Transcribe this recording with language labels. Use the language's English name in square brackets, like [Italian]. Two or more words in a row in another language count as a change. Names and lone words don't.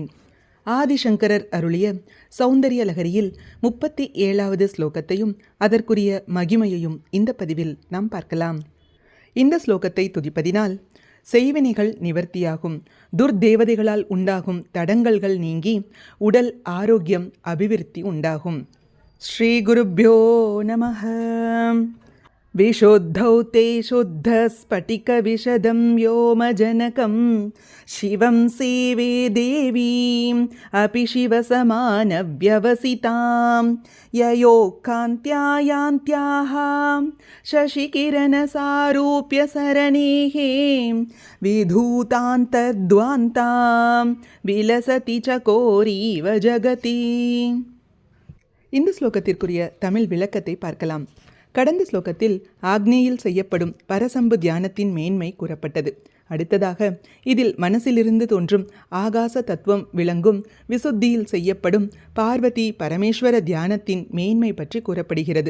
[Tamil] ஆதிசங்கரர் அருளிய சௌந்தரிய லகரியில் 37வது ஸ்லோகத்தையும் அதற்குரிய மகிமையையும் இந்த பதிவில் நாம் பார்க்கலாம். இந்த ஸ்லோகத்தை துதிப்பதினால் செய்வினைகள் நிவர்த்தியாகும், துர்தேவதைகளால் உண்டாகும் தடங்கல்கள் நீங்கி உடல் ஆரோக்கியம் அபிவிருத்தி உண்டாகும். [Sanskrit] श्री गुरुभ्यो नमः. विशुद्धौ ते शुद्धस्फटिकविशदं व्योमजनकं शिवं सेवे देवीम् अपि शिवसमानव्यवसितां ययोकान्त्यायान्त्याः शशिकिरणसारूप्यसरणेः विधूतान्तद्वान्तां विलसति चकोरीव जगति. [Tamil] இந்த ஸ்லோகத்திற்குரிய தமிழ் விளக்கத்தை பார்க்கலாம். கடந்த ஸ்லோகத்தில் ஆக்னேயில் செய்யப்படும் பரசம்பு தியானத்தின் மேன்மை கூறப்பட்டது. அடுத்ததாக இதில் மனசிலிருந்து தோன்றும் ஆகாச தத்துவம் விளங்கும் விசுத்தியில் செய்யப்படும் பார்வதி பரமேஸ்வர தியானத்தின் மேன்மை பற்றி கூறப்படுகிறது.